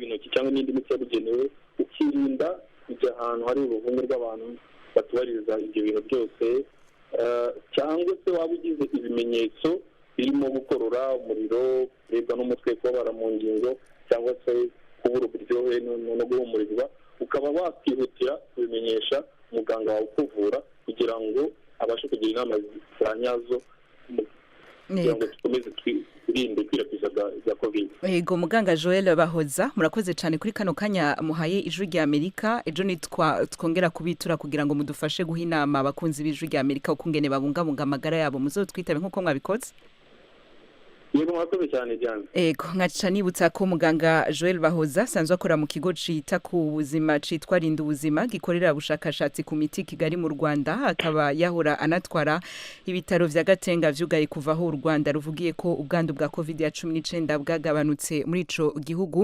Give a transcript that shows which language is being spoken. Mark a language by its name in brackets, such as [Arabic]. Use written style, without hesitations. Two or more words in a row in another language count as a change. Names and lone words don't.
[Kinyarwanda] intoki cyangwa n'indi miti yabugenewe, ukirinda kujya ahantu hari uruvunge rw'abantu batubahiriza ibyo bintu byose, cyangwa se waba ugize ibimenyetso birimo gukorora, umuriro, kuribwa n'umutwe, kubabara mu ngingo, cyangwa se kubura uburyohe no guhumurirwa, ukaba wakwihutira kubimenyesha umuganga wawe ukuvura kugira ngo abashe kugira inama za nyazo kugira ngo dukomeze twirinde ikwirakwiza rya covid. [Rundi] Yego muganga Joel Bahoza, murakoze cyane kuri kano kanya muhaye ijwi rya Amerika. Ejo twongera kubitura kugira ngo mudufashe guha inama abakunzi b'ijwi rya Amerika ukungene babungabunga amagara yabo, muzotwitabe nk'uko mwabikoze. [Kinyarwanda] Yego mwakoze cyane Diane. [Rundi] Ego nkaca nibutsa ko muganga Joel Bahoza sanzwe akora mu kigo cita ku buzima citwa Rinda Ubuzima gikorera ubushakashatsi ku miti Kigali mu Rwanda, akaba yahora anatwara ibitaro vya Gatenga vyugaye kuva aho u Rwanda ruvugiye ko ubwandu bwa COVID-19 bwagabanutse muri ico gihugu.